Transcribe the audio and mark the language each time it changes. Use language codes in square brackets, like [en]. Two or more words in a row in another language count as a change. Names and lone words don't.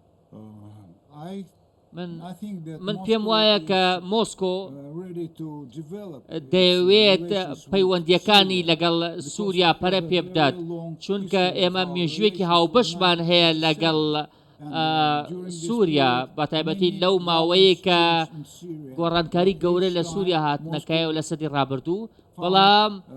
[en] I I think that [ckb] من [en] Moscow [ckb] پێم وایە [en] is, [ckb] کە مۆسکۆ [en] ready to develop its [ckb] دەوێت [en] relations with [ckb] پەیوەندیەکانی [en] Syria. [ckb] لەگەڵ سووریا پەرە پێ بدات چونکە ئێمە مێژوێکی هاوبەشمان هەیە لەگەڵ سووریا بە تایبەتی لەو ماوەیە کە گۆڕانکاری گەورە لە سووریا هاتنەکەی و لە سەدی ڕابردوو بەڵام